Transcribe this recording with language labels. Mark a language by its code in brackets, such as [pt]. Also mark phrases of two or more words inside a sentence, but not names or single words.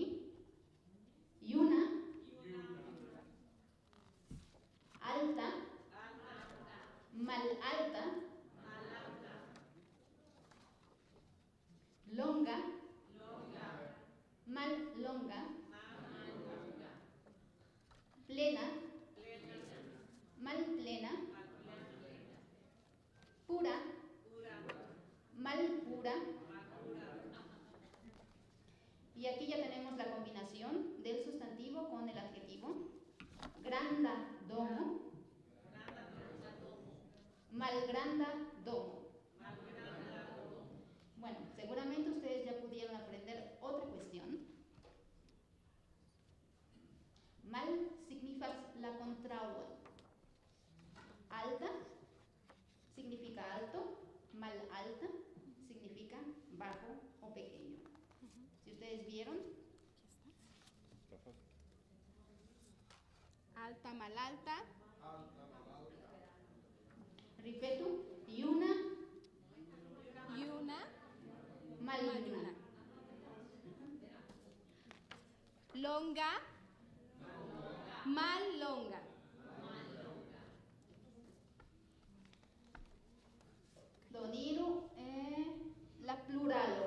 [eo] Juna, alta, malalta, longa, mallonga, plena, malplena, pura, malpura. [es] Y aquí ya tenemos la combinación del sustantivo con el adjetivo. [eo] Granda domo, malgranda domo. [es] Bueno, seguramente ustedes ya pudieron aprender otra cuestión. Mal significa la contraua. Alta significa alto, [eo] mal alta [es] significa bajo o pequeño. Si ustedes vieron, [eo] Alta, mal alta. ripeto, yuna, Maluna. Longa, mal longa. doniru la pluralo.